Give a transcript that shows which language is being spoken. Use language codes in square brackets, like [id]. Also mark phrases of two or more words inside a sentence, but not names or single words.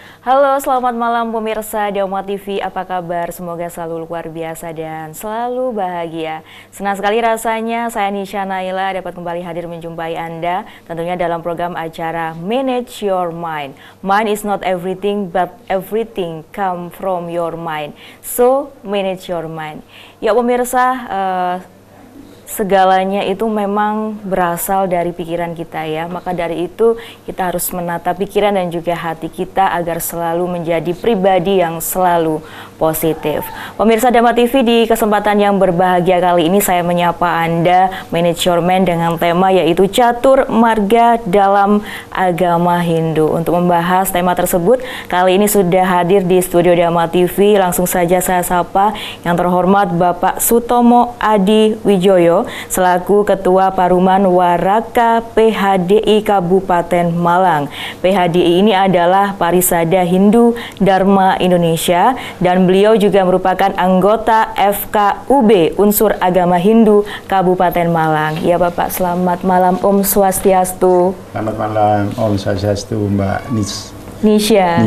[id] Halo, selamat malam pemirsa Dharma TV. Apa kabar? Semoga selalu luar biasa dan selalu bahagia. Senang sekali rasanya saya Nisha Naila dapat kembali hadir menjumpai Anda tentunya dalam program acara Manage Your Mind. [en] Mind is not everything, but everything come from your mind. So, manage your mind. [id] Ya pemirsa, segalanya itu memang berasal dari pikiran kita ya. Maka dari itu kita harus menata pikiran dan juga hati kita agar selalu menjadi pribadi yang selalu positif. Pemirsa Dharma TV, di kesempatan yang berbahagia kali ini saya menyapa Anda Manage Your Mind dengan tema yaitu Catur Marga dalam Agama Hindu. Untuk membahas tema tersebut, kali ini sudah hadir di studio Dharma TV. Langsung saja saya sapa yang terhormat Bapak Sutomo Adi Wijoyo selaku Ketua Paruman Waraka PHDI Kabupaten Malang. PHDI ini adalah Parisada Hindu Dharma Indonesia dan beliau juga merupakan anggota FKUB Unsur Agama Hindu Kabupaten Malang. Ya Bapak, selamat malam, [ban] Om Swastiastu. [id] Selamat malam, [ban] Om Swastiastu, [id] Mbak Nisha.